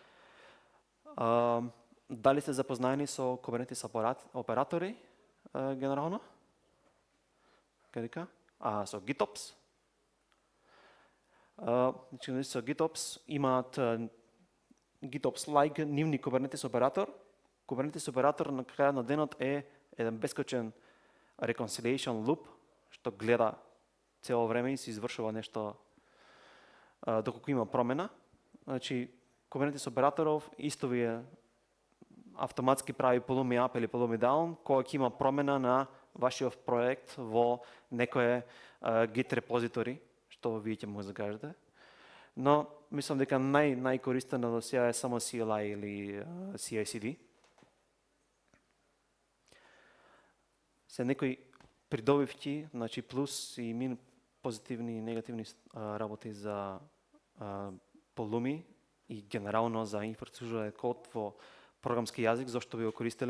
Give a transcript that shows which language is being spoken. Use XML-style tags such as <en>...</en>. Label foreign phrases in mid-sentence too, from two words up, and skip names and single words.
<mk>Дали сте запознаени со Kubernetes оператори генерално? Каде? Со GitOps. Значи со GitOps имаат GitOps-like нивни Kubernetes оператор. Kubernetes оператор на крај на денот е еден бесконечен</mk> <en>reconciliation loop</en> <mk>што гледа цело време и се извршува нешто доколку има промена. Значи Kubernetes операторов исто ви е автоматски прави Pulumi up или Pulumi down кога ќе има промена на вашиот проект во некое Git репозитори што вие ќе му закажете. Но мислам дека најкористено до сега е само CLI или CI/CD. Се некои придобивки, значи плюс и позитивни и негативни работи за Pulumi и генерално за инфраструктурен код во програмски јазик, зошто ви го користеле.</mk>